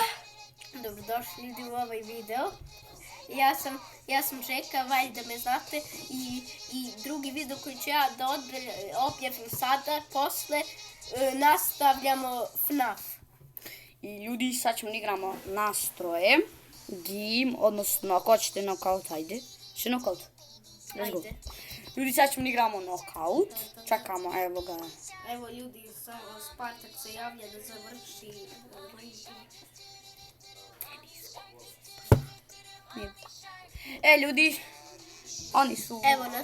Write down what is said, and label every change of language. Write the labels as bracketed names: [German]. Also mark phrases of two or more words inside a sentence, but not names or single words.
[Serbian] Dobrodošli ljudi u ovaj video. Ja sam Jacka, valjda me znate, i drugi video koji ću ja da objavim sada, posle nastavljamo FNAF. I ljudi, sad ćemo da igramo nastroje, game, odnosno ako hoćete knockout, hajde. [English] Še knockout? Let's go. [Serbian] Ljudi, sad ćemo da igramo knockout. Čekamo, evo ga. Evo ljudi, samo Spartak se javlja da završi. Ljudi, oni su, Evo nas.